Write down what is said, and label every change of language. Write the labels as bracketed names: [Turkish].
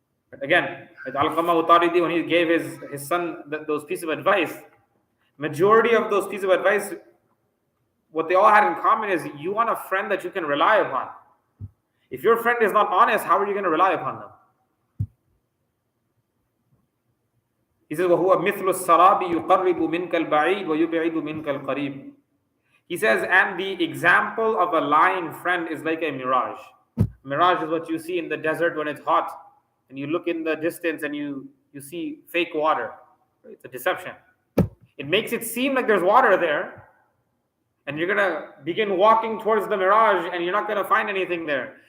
[English] But again, Al-Qamah Utaridi, when he gave his son those pieces of advice, majority of those pieces of advice, what they all had in common is you want a friend that you can rely upon. If your friend is not honest, how are you going to rely upon them? He says, [Arabic] وَهُوَ مِثْلُ السَّرَابِ يُقَرِّبُ مِنْكَ الْبَعِيدُ وَيُبْعِدُ مِنْكَ الْقَرِيبُ. [English] He says, and the example of a lying friend is like a mirage. Mirage is what you see in the desert when it's hot, and you look in the distance and you see fake water. It's a deception. It makes it seem like there's water there, and you're going to begin walking towards the mirage, and you're not going to find anything there.